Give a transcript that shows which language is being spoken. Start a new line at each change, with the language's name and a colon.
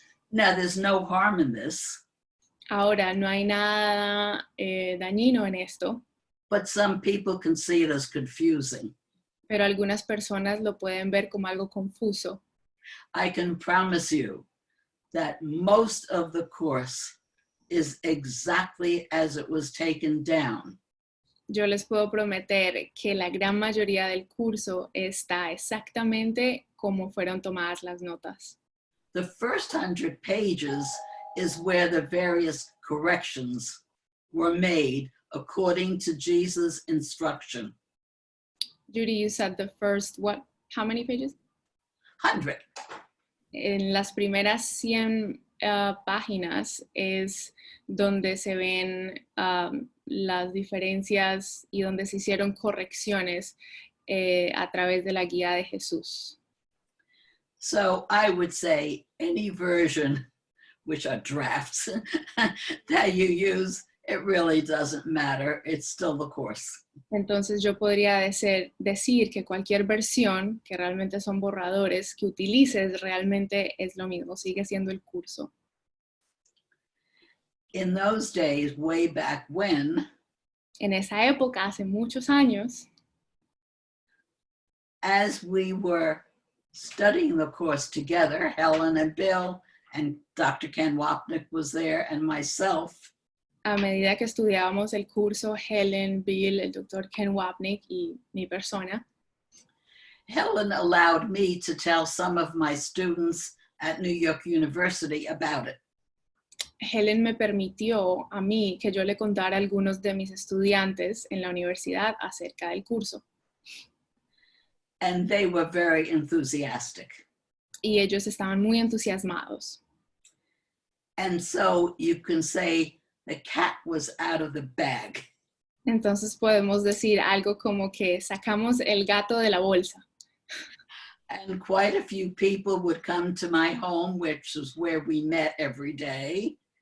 English: Now, there's no harm in this,
Spanish: Ahora, no hay nada dañino en esto,
English: but some people can see it as confusing.
Spanish: pero algunas personas lo pueden ver como algo confuso.
English: I can promise you that most of the course is exactly as it was taken down.
Spanish: Yo les puedo prometer que la gran mayoría del curso está exactamente como fueron tomadas las notas.
English: The first 100 pages is where the various corrections were made according to Jesus' instruction. Judy, you said the first, what? How many pages? 100.
Spanish: En las primeras 100 páginas es donde se ven las diferencias y donde se hicieron correcciones a través de la guía de Jesús.
English: So I would say any version, which are drafts, that you use, it really doesn't matter. It's still the course.
Spanish: Entonces yo podría decir que cualquier versión, que realmente son borradores, que utilices realmente es lo mismo, sigue siendo el curso.
English: In those days, way back when,
Spanish: En esa época, hace muchos años,
English: as we were studying the course together, Helen and Bill and Dr. Ken Wapnick was there and myself,
Spanish: a medida que estudiábamos el curso, Helen, Bill, el doctor Ken Wapnick y mi persona,
English: Helen allowed me to tell some of my students at New York University about it.
Spanish: Helen me permitió a mí que yo le contara a algunos de mis estudiantes en la universidad acerca del curso.
English: And they were very enthusiastic.
Spanish: Y ellos estaban muy entusiasmados.
English: And so you can say the cat was out of the bag.
Spanish: Entonces podemos decir algo como que sacamos el gato de la bolsa.
English: And quite a few people would come to my home, which is where we met every day.